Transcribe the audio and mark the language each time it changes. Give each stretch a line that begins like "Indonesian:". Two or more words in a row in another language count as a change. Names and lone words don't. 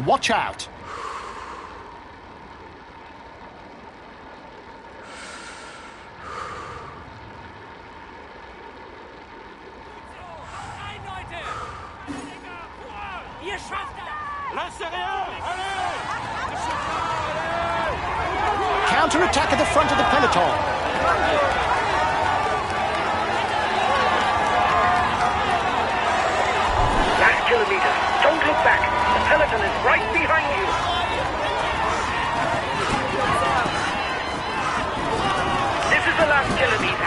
English: Watch out.
German: Rein, Leute! Ihr schafft das!
French: Lass derrière! Allez!
English: Counter-attack at the front of the peloton. Last kilometre. Don't look back. The peloton is right behind you. This is the last kilometre.